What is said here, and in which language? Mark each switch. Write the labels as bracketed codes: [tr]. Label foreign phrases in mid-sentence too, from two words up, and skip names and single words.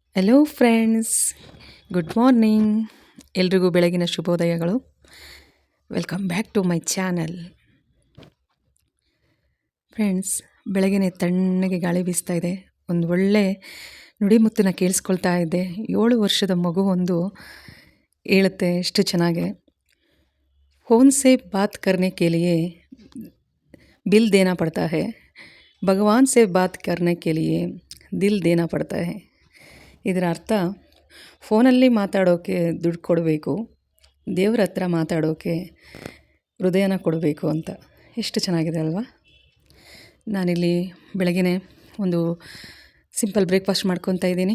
[en] hello friends, good morning. [kn] ಎಲ್ರಿಗೂ ಬೆಳಗಿನ ಶುಭೋದಯಗಳು. [en] welcome back to my channel. friends, [kn] ಬೆಳಗಿನ ತಣ್ಣಗೆ ಗಾಳಿ ಬೀಸ್ತಾ ಇದೆ. ಒಂದು ಒಳ್ಳೆ ನುಡಿಮುತ್ತನ್ನ ಕೇಳಿಸ್ಕೊಳ್ತಾ ಇದ್ದೆ. 7 ವರ್ಷದ ಮಗು ಒಂದು ಹೇಳುತ್ತೆ ಎಷ್ಟು ಚೆನ್ನಾಗೆ. [hi] फ़ोन से बात करने के लिए बिल देना पड़ता है, भगवान से बात करने के लिए दिल देना पड़ता है. [kn] ಇದರ ಅರ್ಥ, ಫೋನಲ್ಲಿ ಮಾತಾಡೋಕ್ಕೆ ದುಡ್ಡು ಕೊಡಬೇಕು, ದೇವ್ರ ಹತ್ರ ಮಾತಾಡೋಕ್ಕೆ ಹೃದಯನ ಕೊಡಬೇಕು ಅಂತ. ಎಷ್ಟು ಚೆನ್ನಾಗಿದೆ ಅಲ್ವಾ? ನಾನಿಲ್ಲಿ ಬೆಳಗ್ಗೆ ಒಂದು [en] simple breakfast [kn] ಮಾಡ್ಕೊತಾ ಇದ್ದೀನಿ.